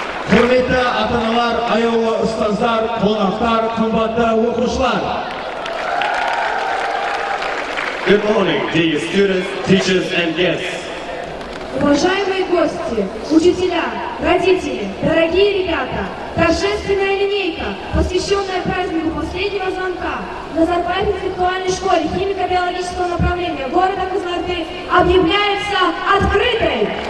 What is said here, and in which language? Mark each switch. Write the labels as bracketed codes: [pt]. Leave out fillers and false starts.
[kk] Құрметті ата-аналар, аяулы ұстаздар, қонақтар, қымбатты оқушылар. [en] Good morning, dear students, teachers and guests. [ru] Уважаемые гости, учителя, родители, дорогие ребята, торжественная линейка, посвященная празднику последнего звонка в Назарбаев интеллектуальной школе химико-биологического направления города Кызылорды объявляется открытой.